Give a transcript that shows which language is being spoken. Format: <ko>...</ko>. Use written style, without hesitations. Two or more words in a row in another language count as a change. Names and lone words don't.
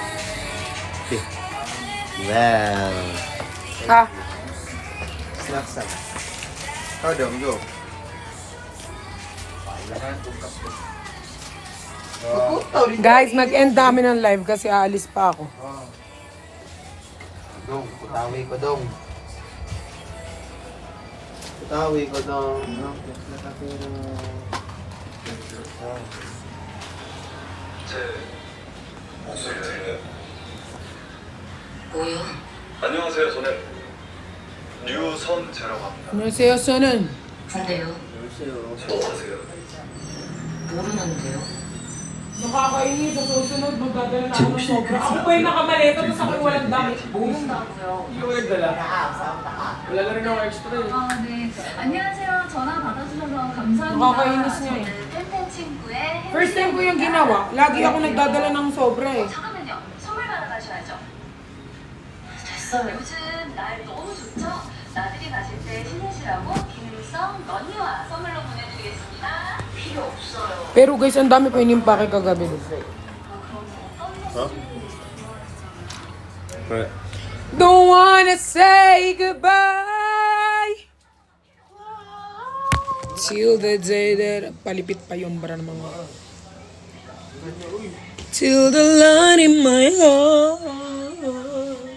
<tl>Wow. Ha? Snacks lang. Ikaw daw, go. Guys, mag-end namin ng live kasi aalis pa ako. Dong, putawi ko dong. Putawi ko dong.</tl> <ko>안녕하세요. 저는 류선재라고 합니다. 안녕하세요, 저는. 근데요, 또 아세요? 모르는데요.</ko> <tl>Nakakainis sa susunod, magdadala na ako ng sobra. Ako pa yung nakamaleta, tapos ako yung walang damit.</tl> <ko>모른다고요.</ko> <tl>Yung nagdala. Wala na rin ako extra eh.</tl> <ko>네. 안녕하세요. 전화 받아주셔서 감사합니다.</ko> <tl>Nakakainis niya eh.</tl> <ko>저는 팬팬 친구의</ko> <en>First time</en> <tl>ko yung ginawa, lagi ako nagdadala ng sobra eh.</tl> <ko>잠깐만요. 선물 받아가셔야죠. 됐어요. 요즘 날 너무 좋죠? 나들이 가실 때 신으시라고 기능성 러니와 선물로 보내드리겠습니다. 필요 없어요.</ko> <tl>Pero guys, ang dami ko inimpake kagabi.</tl> <en>Don't wanna say goodbye till the day that...</en> <tl>Palipit pa yung bara ng mga...</tl> <en>Till the light in my heart.</en>